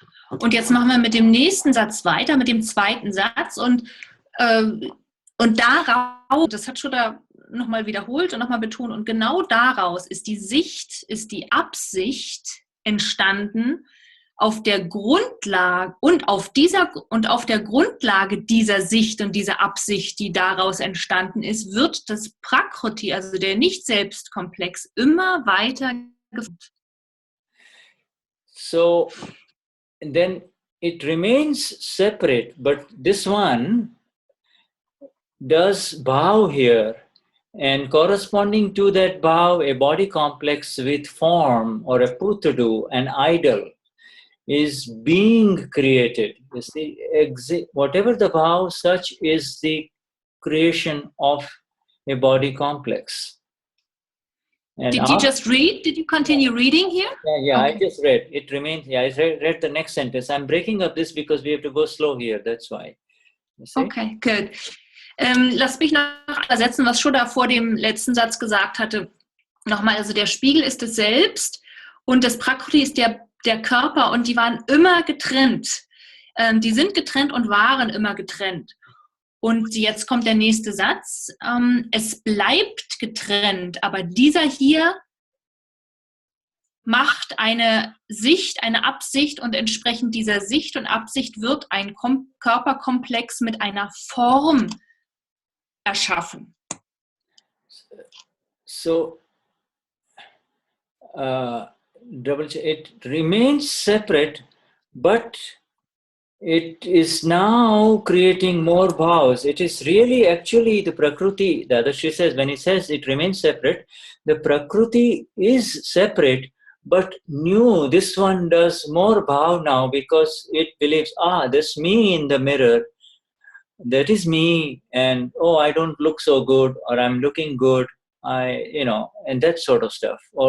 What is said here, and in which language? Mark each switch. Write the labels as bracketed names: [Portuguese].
[German] Und jetzt machen wir mit dem nächsten Satz weiter, mit dem zweiten Satz und daraus, das hat schon da nochmal wiederholt und nochmal betont, und genau daraus ist die Sicht, ist die Absicht entstanden auf der Grundlage auf der Grundlage dieser Sicht und dieser Absicht, die daraus entstanden ist, wird das Prakruti, also der Nicht-Selbst-Komplex, immer weiter geformt. [English] So then it remains separate, but this one does bhaav here, and corresponding to that bhaav, a body complex with form or a pootadoo, an idol, is being created. You see, whatever the bhaav, such is the creation of a body complex. And Did you just read? Did you continue reading here? Yeah, Okay. I just read. It remains. Yeah, I read the next sentence. I'm breaking up this because we have to go slow here. That's why. You see? Okay, good. [German] Lass mich noch ersetzen, was Shuddha vor dem letzten Satz gesagt hatte. Nochmal, also der Spiegel ist es selbst und das Prakruti ist der Körper und die waren immer getrennt. Die sind getrennt und waren immer getrennt. Und jetzt kommt der nächste Satz. Es bleibt getrennt, aber dieser hier macht eine Sicht, eine Absicht und entsprechend dieser Sicht und Absicht wird ein Körperkomplex mit einer Form erschaffen. [English] So, it remains separate, but it is now creating more bhavs. It is really actually the Prakruti, Dadashri says, when he says it remains separate, the Prakruti is separate, but new, this one does more bhav now because it believes, this me in the mirror, that is me, and oh, I don't look so good, or I'm looking good, and that sort of stuff.